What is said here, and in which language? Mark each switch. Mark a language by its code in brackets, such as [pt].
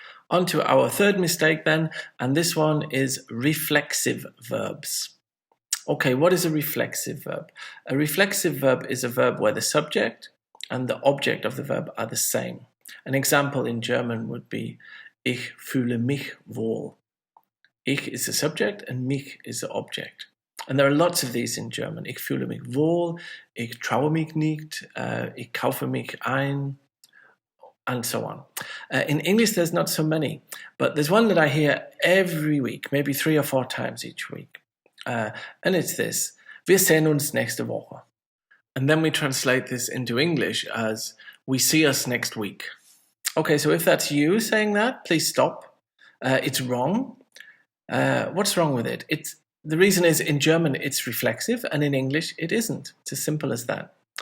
[en] On to our third mistake then, and this one is reflexive verbs. Okay, what is a reflexive verb? A reflexive verb is a verb where the subject and the object of the verb are the same. An example in German would be [de] Ich fühle mich wohl. [en] Ich is the subject and mich is the object. And there are lots of these in German. [de] Ich fühle mich wohl, ich traue mich nicht, ich kaufe mich ein, [en] and so on. In English, there's not so many, but there's one that I hear every week, maybe 3 or 4 times each week. And it's this: [de] Wir sehen uns nächste Woche. [en] And then we translate this into English as we see us next week. Okay, so if that's you saying that, please stop. It's wrong. What's wrong with it? The reason is in German it's reflexive and in English it isn't. It's as simple as that.